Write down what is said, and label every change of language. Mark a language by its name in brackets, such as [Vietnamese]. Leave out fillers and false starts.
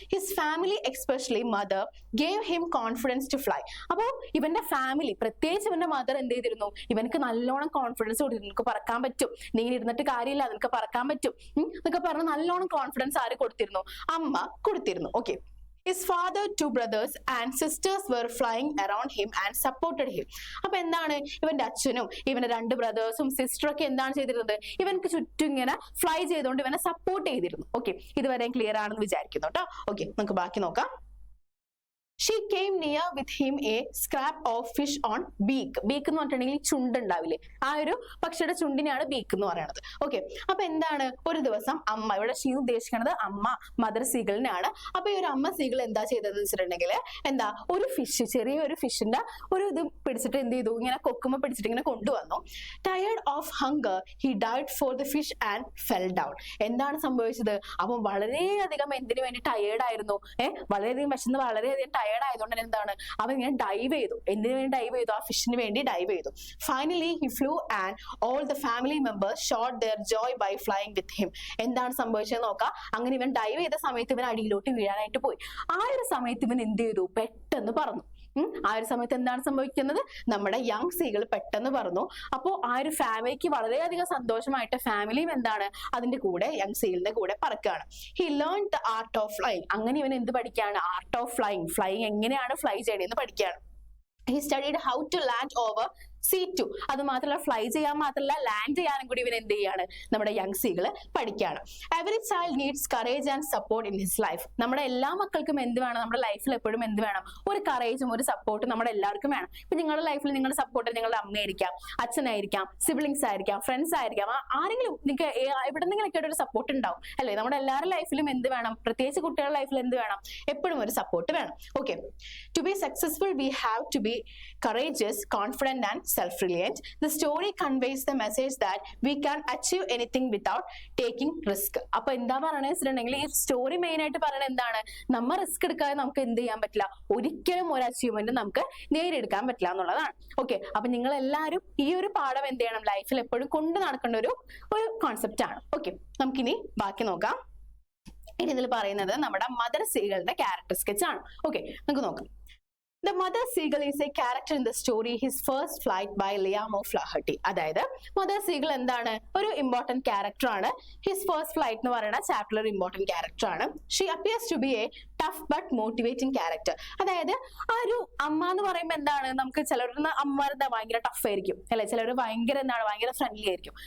[English] His family especially mother gave him confidence to fly. [Malayalam] അപ്പൊ ഇവന്റെ family, പ്രത്യേകിച്ച് ഇവന്റെ മദർ എന്ത് ചെയ്തിരുന്നു? ഇവനക്ക് നല്ലോണം കോൺഫിഡൻസ് കൊടുത്തിരുന്നു. നിനക്ക് പറക്കാൻ പറ്റും, നീ ഇരുന്നിട്ട് കാര്യമില്ല, നിനക്ക് പറക്കാൻ പറ്റും എന്നൊക്കെ പറഞ്ഞ് നല്ലോണം കോൺഫിഡൻസ് ആര് കൊടുത്തിരുന്നു? അമ്മ കൊടുത്തിരുന്നു. Okay. [English] His father, 2 brothers and sisters were flying around him and supported him. [Malayalam] അപ്പൊ എന്താണ്? ഇവന്റെ അച്ഛനും ഇവന്റെ 2 ബ്രദേഴ്സും സിസ്റ്ററും ഒക്കെ എന്താണ് ചെയ്തിരുന്നത്? ഇവനക്ക് ചുറ്റും ഇങ്ങനെ ഫ്ലൈ ചെയ്തുകൊണ്ട് ഇവനെ സപ്പോർട്ട് ചെയ്തിരുന്നു. ഓക്കെ, ഇതുവരെ ക്ലിയർ ആണെന്ന് വിചാരിക്കുന്നു കേട്ടോ. ഓക്കെ, നമുക്ക് ബാക്കി നോക്കാം. [English] She came near with him a scrap of fish on beak. [Malayalam] Beak എന്ന് പറഞ്ഞിട്ടുണ്ടെങ്കിൽ ചുണ്ടുണ്ടാവില്ലേ, ആ ഒരു പക്ഷിയുടെ ചുണ്ടിനെയാണ് ബീക്ക് എന്ന് പറയുന്നത്. ഓക്കെ, അപ്പൊ എന്താണ്, ഒരു ദിവസം അമ്മ, ഇവിടെ ഷീ ഉദ്ദേശിക്കുന്നത് അമ്മ, മദർ സീഗിളിനാണ്. അപ്പൊ ഈ ഒരു അമ്മ സീഗിൾ എന്താ ചെയ്തതെന്ന് വെച്ചിട്ടുണ്ടെങ്കിൽ, എന്താ, ഒരു ഫിഷ്, ചെറിയൊരു ഫിഷിന്റെ ഒരു ഇത് പിടിച്ചിട്ട് എന്ത് ചെയ്തു, ഇങ്ങനെ കൊക്കുമ്പോ പിടിച്ചിട്ട് ഇങ്ങനെ കൊണ്ടുവന്നു. [English] Tired of hunger he died for the fish and fell down. [Malayalam] എന്താണ് സംഭവിച്ചത്, അപ്പം വളരെയധികം എന്തിനു വേണ്ടി ടയേർഡ് ആയിരുന്നു, വളരെയധികം വിശന്ന് വളരെയധികം ടയേർഡ് ആയതുകൊണ്ട് എന്താണ്, അവൻ ഇങ്ങനെ ഡൈവ് ചെയ്തു. എന്തിനു വേണ്ടി ഡൈവ് ചെയ്തു, ആ ഫിഷിന് വേണ്ടി ഡൈവ് ചെയ്തു. [English] Finally he flew and all the family members shot their joy by flying with him. [Malayalam] എന്താണ് സംഭവിച്ചത് നോക്കാം. അങ്ങനെ ഇവൻ ഡൈവ് ചെയ്ത സമയത്ത് ഇവൻ അടിയിലോട്ട് വീഴാനായിട്ട് പോയി. ആ ഒരു സമയത്ത് ഇവൻ എന്ത് ചെയ്തു, പെട്ടെന്ന് പറന്നു. ആ ഒരു സമയത്ത് എന്താണ് സംഭവിക്കുന്നത്, നമ്മുടെ യങ് സീകൾ പെട്ടെന്ന് പറന്നു. അപ്പോൾ ആ ഒരു ഫാമിലിക്ക് വളരെയധികം സന്തോഷമായിട്ട് ഫാമിലിയും എന്താണ് അതിന്റെ കൂടെ, യങ് സീലിന്റെ കൂടെ പറക്കുകയാണ്. [English] He learn the art of flying. [Malayalam] അങ്ങനെ ഇവൻ എന്ത് പഠിക്കുകയാണ്, ആർട്ട് ഓഫ് ഫ്ലൈയിങ്, ഫ്ലൈയിങ് എങ്ങനെയാണ് ഫ്ലൈ ചെയ്യണമെന്ന് പഠിക്കുകയാണ്. [English] He studied how to land over C2. [Malayalam] അത് മാത്രമല്ല, ഫ്ലൈ ചെയ്യാൻ മാത്രമല്ല, ലാൻഡ് ചെയ്യാനും കൂടി ഇവൻ എന്ത് ചെയ്യാണ്, നമ്മുടെ യങ് സീകള് പഠിക്കുകയാണ്. [English] Every child needs courage and support in his life. [Malayalam] നമ്മുടെ എല്ലാ മക്കൾക്കും എന്ത് വേണം, നമ്മുടെ ലൈഫിൽ എപ്പോഴും എന്ത് വേണം, ഒരു കറേജും ഒരു സപ്പോർട്ടും നമ്മുടെ എല്ലാവർക്കും വേണം. ഇപ്പൊ നിങ്ങളുടെ ലൈഫിൽ നിങ്ങളുടെ സപ്പോർട്ട് നിങ്ങളുടെ അമ്മയായിരിക്കാം, അച്ഛനായിരിക്കാം, സിബ്ലിങ്സ് ആയിരിക്കാം, ഫ്രണ്ട്സ് ആയിരിക്കാം, ആരെങ്കിലും നിങ്ങൾക്ക് എവിടെന്നെങ്കിലൊക്കെ ഒരു സപ്പോർട്ട് ഉണ്ടാവും അല്ലെ. നമ്മുടെ എല്ലാവരുടെ ലൈഫിലും എന്ത് വേണം, പ്രത്യേകിച്ച് കുട്ടികളുടെ ലൈഫിൽ എന്ത് വേണം, എപ്പോഴും ഒരു സപ്പോർട്ട് വേണം. [English] Okay, to be successful we have to be courageous, confident and self-reliant. The story conveys the message that we can achieve anything without taking risk. [Malayalam] അപ്പൊ എന്താ പറയണെന്ന് വെച്ചിട്ടുണ്ടെങ്കിൽ, ഈ സ്റ്റോറി മെയിൻ ആയിട്ട് പറയുന്നത് എന്താണ്, നമ്മൾ റിസ്ക് എടുക്കാതെ നമുക്ക് എന്ത് ചെയ്യാൻ പറ്റില്ല, ഒരിക്കലും ഒരു അച്ചീവ്മെന്റ് നമുക്ക് നേടിയെടുക്കാൻ പറ്റില്ല എന്നുള്ളതാണ്. ഓക്കെ, അപ്പൊ നിങ്ങൾ എല്ലാവരും ഈ ഒരു പാഠം എന്ത് ചെയ്യണം, ലൈഫിൽ എപ്പോഴും കൊണ്ട് നടക്കേണ്ട ഒരു കോൺസെപ്റ്റ് ആണ്. ഓക്കെ, നമുക്കിനി ബാക്കി നോക്കാം. ഇനി ഇതിൽ പറയുന്നത് നമ്മുടെ മദർ സീകളുടെ ക്യാരക്ടർ സ്കെച്ച് ആണ്. ഓക്കെ, നമുക്ക് നോക്കാം. [English] The mother seagull is a character in the story His First Flight by Liam O'Flaherty. [Malayalam] അതായത് മദർ സീഗിൾ എന്താണ്, ഒരു ഇമ്പോർട്ടന്റ് ക്യാരക്ടർ ആണ്. ഹിസ് ഫസ്റ്റ് ഫ്ലൈറ്റ് എന്ന് പറയുന്ന ചാപ്റ്ററിൽ ഒരു ഇമ്പോർട്ടന്റ് ക്യാരക്ടർ ആണ്. [English] She appears to be a tough but motivating character. [Malayalam] അതായത് ആ ഒരു അമ്മ എന്ന് പറയുമ്പോൾ എന്താണ്, നമുക്ക് ചിലരുടെ അമ്മമാരെന്താ ഭയങ്കര ടഫ് ആയിരിക്കും അല്ലെ, ചിലർ ഭയങ്കര എന്താണ് ഭയങ്കര ഫ്രണ്ട്ലി ആയിരിക്കും.